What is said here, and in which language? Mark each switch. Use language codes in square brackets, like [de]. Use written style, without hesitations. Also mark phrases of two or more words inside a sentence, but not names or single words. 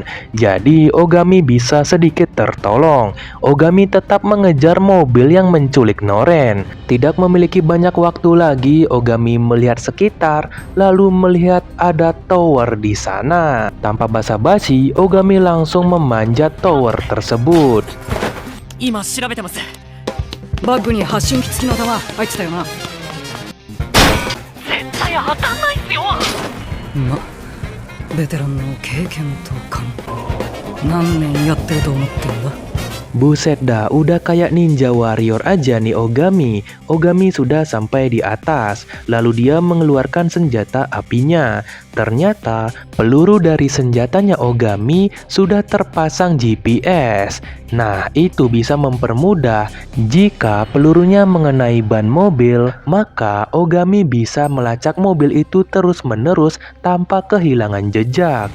[id] Jadi Ogami bisa sedikit tertolong. Ogami tetap mengejar mobil yang menculik Noren. Tidak memiliki banyak waktu lagi, Ogami melihat sekitar, lalu melihat ada tower di sana. Tanpa basa-basi, Ogami langsung memanjat tower tersebut. [ja] 今調べてます。バッグに発信機付きの弾入ってたよな。絶対当たんないっすよ。ま、ベテランの経験と勘。何年やってると思ってんだ。 [id] Buset dah, udah kayak ninja warrior aja nih Ogami. Ogami sudah sampai di atas, lalu dia mengeluarkan senjata apinya. Ternyata peluru dari senjatanya Ogami sudah terpasang GPS. Nah, itu bisa mempermudah jika pelurunya mengenai ban mobil, maka Ogami bisa melacak mobil itu terus-menerus tanpa kehilangan jejak.